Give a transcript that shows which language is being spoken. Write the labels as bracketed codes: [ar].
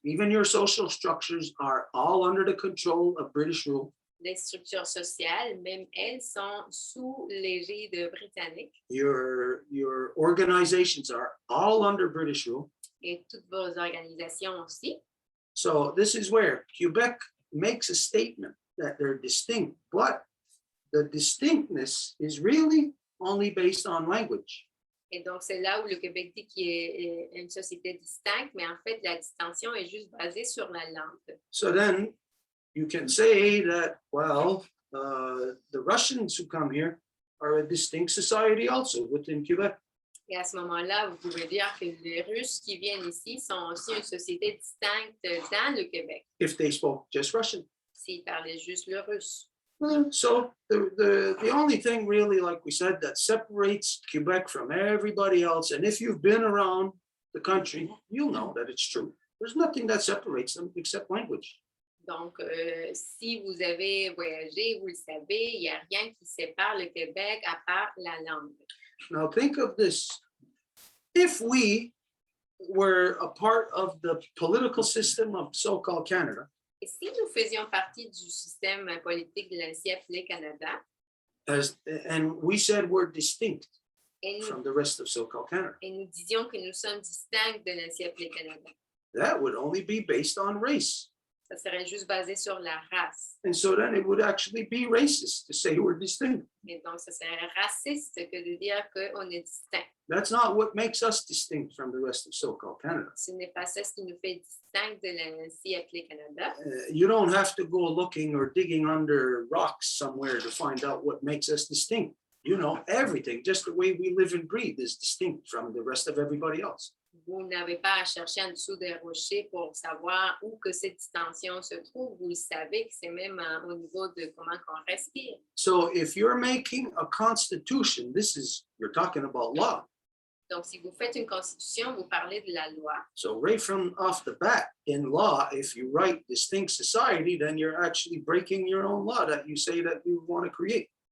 [en] Even your social structures are all under the control of British rule. [fr] les structures sociales, même elles sont sous l'égide de Britannique. [en] Your organizations are all under British rule. [fr] Et toutes vos organisations aussi. [en] So this is where Quebec makes a statement that they're distinct, but the distinctness is really only based on language. [fr] Et donc, c'est là où le Québec dit qu'il est une société distincte, mais en fait, la distinction est juste basée sur la langue. [en] So then you can say that, well, the Russians who come here are a distinct society also within Quebec. [fr] Et à ce moment-là, vous pouvez dire que les Russes qui viennent ici sont aussi une société distincte dans le Québec, [en] If they spoke just Russian. [fr] s'ils parlaient juste le russe. [en] So the only thing really, like we said, that separates Quebec from everybody else, and if you've been around the country, you'll know that it's true. There's nothing that separates them except language. [fr] Donc, si vous avez voyagé, vous le savez, il n'y a rien qui sépare le Québec à part la langue. [en] Now think of this. If we were a part of the political system of so-called Canada, [fr] Et si nous faisions partie du système politique de l'ancien appelé Canada, [en] and we said we're distinct [fr] et [en] from the rest of so-called Canada, [fr] nous disions que nous sommes distincts de l'ancien appelé Canada, [en] that would only be based on race. [fr] ça serait juste basé sur la race. [en] And so then it would actually be racist to say we're distinct. [fr] Et donc, ça serait raciste que de dire qu'on est distinct. [en] That's not what makes us distinct from the rest of so-called Canada. [fr] Ce n'est pas ça ce qui nous fait distinct de l'ancien appelé Canada. [en] You don't have to go looking or digging under rocks somewhere to find out what makes us distinct. You know, everything, just the way we live and breathe, is distinct from the rest of everybody else. [fr] Vous n'avez pas à chercher en dessous des rochers pour savoir où que cette distinction se trouve. Vous le savez que c'est même au niveau de comment on respire. [en] So if you're making a constitution, you're talking about law. [fr] Donc, si vous faites une constitution, vous parlez de la loi. [en] So right from off the bat, in law, if you write distinct society, then you're actually breaking your own law that you say that you want to create.